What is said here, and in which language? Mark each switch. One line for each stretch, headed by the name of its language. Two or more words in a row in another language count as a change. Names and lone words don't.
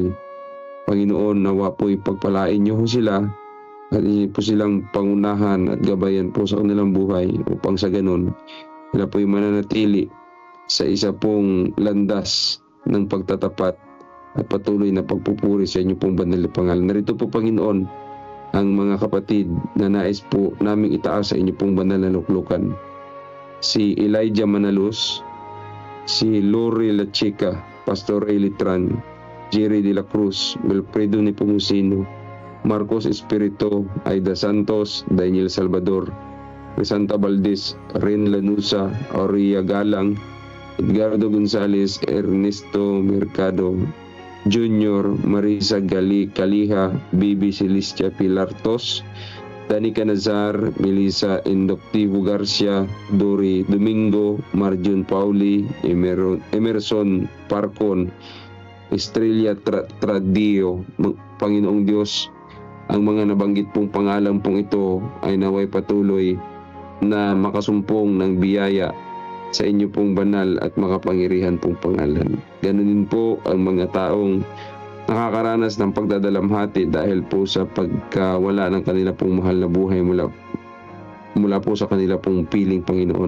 Filipino: Panginoon, nawa po'y pagpalain niyo sila at inyo po silang pangunahan at gabayan po sa kanilang buhay upang sa ganun sila po'y mananatili sa isa pong landas ng pagtatapat at patuloy na pagpupuri sa inyo pong banal na pangalan. Narito po, Panginoon, ang mga kapatid na nais po naming itaas sa inyo pong banal na luklukan. Si Elijah Manalos, si Lori La Chica, Pastor Elitran, Jerry de la Cruz, Wilfredo Nepomuceno, Marcos Espirito, Aida Santos, Daniel Salvador, Santa Valdez, Ren Lanusa, Aurea Galang, Edgardo Gonzales, Ernesto Mercado Junior, Marisa Kaliha, Bibi Celestia Pilartos, Danica Nazar, Melissa Indoctivo Garcia, Dori Domingo, Marjun Pauli, Emerson Parcon, Estrella Tradio. Panginoong Diyos, ang mga nabanggit pong pangalan pong ito ay naway patuloy na makasumpong ng biyaya sa inyo pong banal at makapangyarihan pong pangalan. Ganunin po ang mga taong nakakaranas ng pagdadalamhati dahil po sa pagkawala ng kanila pong mahal na buhay mula po sa kanila pong piling, Panginoon.